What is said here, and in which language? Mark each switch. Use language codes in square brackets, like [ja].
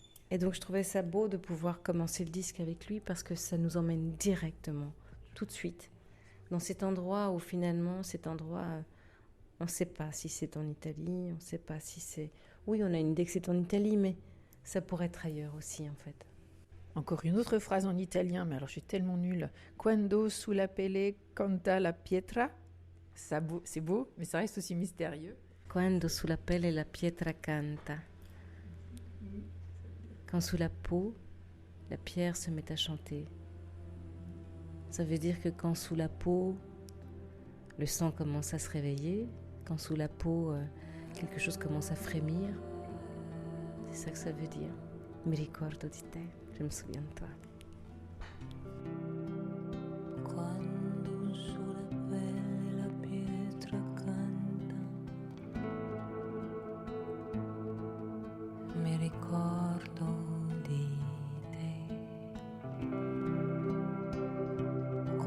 [fr] Et donc je trouvais ça beau de pouvoir commencer le disque avec lui parce que ça nous emmène directement, tout de suite, dans cet endroit où finalement, on ne sait pas si c'est en Italie, on ne sait pas si c'est... Oui, on a une idée que c'est en Italie, mais ça pourrait être ailleurs aussi en fait. Encore une autre phrase en italien, mais alors je suis tellement nulle. [it] Quando sulla pelle canta la pietra. [fr] C'est beau, mais ça reste aussi mystérieux. [it] Quando sulla pelle la pietra canta. [fr] Quand sous la peau, la pierre se met à chanter. Ça veut dire que quand sous la peau, le sang commence à se réveiller, quand sous la peau, quelque chose commence à frémir, c'est ça que ça veut dire. [it] Mi ricordo di te, [fr] je me souviens de toi. [it] Quando sulla pelle la pietra canta, mi ricordo di te.